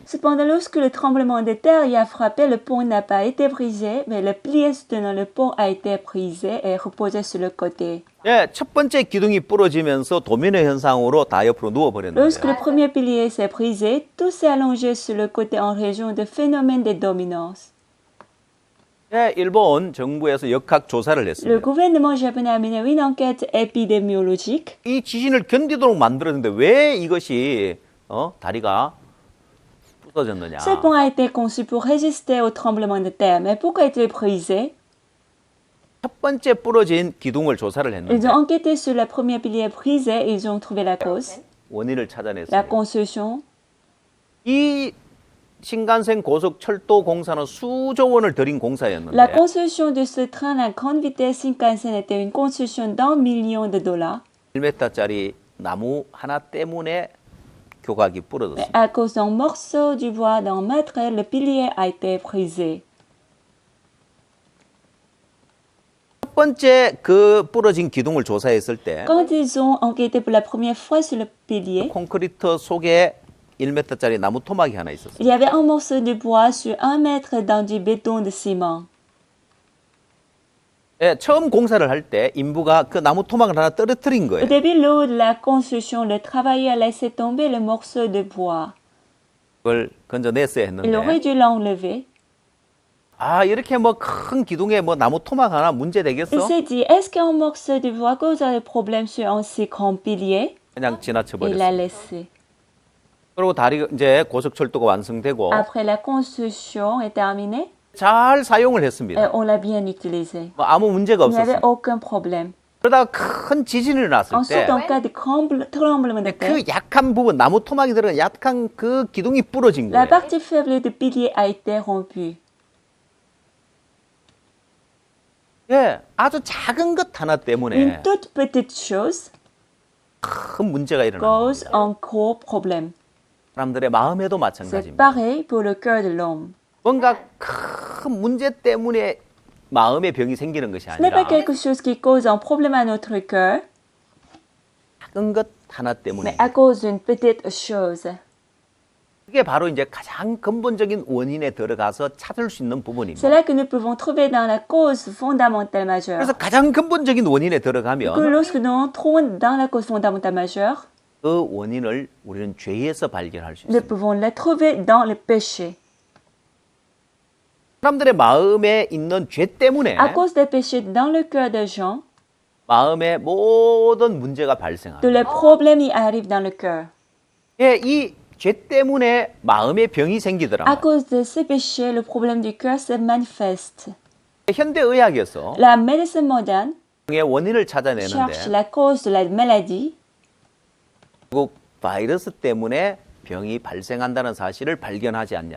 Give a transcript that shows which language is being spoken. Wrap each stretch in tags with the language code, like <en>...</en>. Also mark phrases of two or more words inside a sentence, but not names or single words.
<fr>Cependant, lorsque le tremblement de terre y a frappé, le pont n'a pas été brisé, mais le pilier soutenant le pont a été brisé et reposé sur le côté.</fr> <ko>예, 첫 번째 기둥이 부러지면서 도미노 현상으로 다 옆으로 누워버렸는데</ko> <fr>Lorsque le premier pilier s'est brisé, tout s'est allongé sur le côté en région de phénomène de dominance.</fr> <ko>예, 일본 정부에서 역학 조사를</ko> <fr>Le</fr> <ko>했습니다.</ko> <fr>gouvernement japonais a mené une enquête épidémiologique.</fr> <ko>이 지진을 견디도록 만들었는데 왜 이것이 다리가 부서졌느냐?</ko> <fr>Ce pont a été conçu pour résister au tremblement de terre, mais pourquoi est-il brisé?</fr> <ko>첫 번째 부러진 기둥을 조사를</ko> <fr>Ils</fr> <ko>했는데</ko> <fr>ont enquêté sur le premier pilier brisé et ils ont trouvé la cause,</fr> <ko>원인을</ko> <fr>la</fr> <ko>찾아냈습니다.</ko> <fr>construction.</fr> <ko>이 신간센 고속철도 공사는 수조 원을 들인</ko> <fr>La</fr> <ko>공사였는데</ko> <fr>construction de ce train à grande vitesse Shinkansen était une construction d'1 million de dollars.</fr> <ko>1m짜리 나무 하나 때문에 교각이</ko> <fr>Mais</fr> <ko>부러졌습니다.</ko> <fr>à cause d'un morceau du bois d'un mètre, le pilier a été brisé.</fr> <ko>첫 번째 그 부러진 기둥을 조사했을 때</ko> <fr>Quand ils ont enquêté pour la première fois sur le pilier,</fr> <ko>콘크리트 속에 1m짜리 나무 토막이 하나 있었어요.</ko> <fr>il y avait un morceau de bois sur 1 mètre dans du béton de ciment.</fr> <ko>예, 처음 공사를 할 때 인부가 그 나무 토막을 하나 떨어뜨린</ko> <fr>Au</fr> <ko>거예요.</ko> <fr>début, lors de la construction, le travailleur a laissé tomber le morceau de bois.</fr> <ko>그걸 건져냈어야</ko> <fr>Il aurait</fr> <ko>했는데</ko> <fr>dû l'enlever.</fr> <ko>아 이렇게 뭐 큰 기둥에 뭐 나무 토막 하나 문제</ko> <fr>Il</fr> <ko>되겠어?</ko> <fr>s'est dit, est-ce qu'un morceau de bois causerait problème sur un si grand pilier?</fr> <ko>그냥</ko> <fr>Il l'a</fr> <ko>지나쳐버렸어요.</ko> <fr>laissé.</fr> <ko>그리고 다리 이제 고속철도가 완성되고</ko> <fr>Après la construction est terminée,</fr> <ko>잘 사용을</ko> <fr>et</fr> <ko>했습니다.</ko> <fr>on l'a bien utilisé.</fr> <ko>뭐 아무 문제가</ko> <fr>Il n'y avait</fr> <ko>없었어요.</ko> <fr>aucun problème.</fr> <ko>그러다가 큰 지진이 일어났을</ko> <fr>Ensuite,</fr> <ko>때</ko> <fr>en cas de tremblement de terre,</fr> <ko>그 약한 부분 나무 토막이 들어간 약한 그 기둥이 부러진</ko> <fr>la</fr> <ko>거예요.</ko> <fr>partie faible du pilier a été rompue.</fr> <ko>예, 아주 작은 것 하나</ko> <fr>Une</fr> <ko>때문에</ko> <fr>toute petite chose</fr> <ko>큰 문제가 일어나는</ko> <fr>cause</fr> <ko>거예요.</ko> <fr>un gros problème.</fr> <ko>사람들의 마음에도</ko> <fr>C'est</fr> <ko>마찬가지입니다.</ko> <fr>pareil pour le cœur de l'homme.</fr> <ko>뭔가 큰 문제 때문에 마음의 병이 생기는 것이</ko> <fr>Ce n'est pas</fr> <ko>아니라</ko> <fr>quelque chose qui cause un problème à notre cœur,</fr> <ko>작은 것 하나</ko> <fr>mais</fr> <ko>때문에</ko> <fr>à cause d'une petite chose.</fr> <ko>그게 바로 이제 가장 근본적인 원인에 들어가서 찾을 수 있는 부분입니다.</ko> <fr>C'est là que nous pouvons trouver dans la cause fondamentale majeure.</fr> <ko>그래서 가장 근본적인 원인에</ko> <fr>Que</fr> <ko>들어가면</ko> <fr>lorsque nous entrons dans la cause fondamentale majeure,</fr> <ko>그 원인을 우리는 죄에서 발견할 수</ko> <fr>nous</fr> <ko>있습니다.</ko> <fr>pouvons la trouver dans le péché.</fr> <ko>사람들의 마음에 있는 죄 때문에</ko> <fr>À cause des péchés dans le cœur des gens,</fr> <ko>마음에 모든 문제가</ko> <fr>tous</fr> <ko>발생합니다.</ko> <fr>les problèmes y arrivent dans le cœur.</fr> <ko>예, 이 죄 때문에 마음의 병이</ko> <fr>À</fr> <ko>생기더라.</ko> <fr>cause de ces péchés, le problème du cœur se manifeste.</fr> <ko>현대 의학에서</ko> <fr>La médecine moderne</fr> <ko>병의 원인을</ko> <fr>cherche</fr> <ko>찾아내는데</ko> <fr>la cause de la maladie,</fr> <ko>결국 바이러스 때문에 병이 발생한다는 사실을 발견하지 않냐는</ko>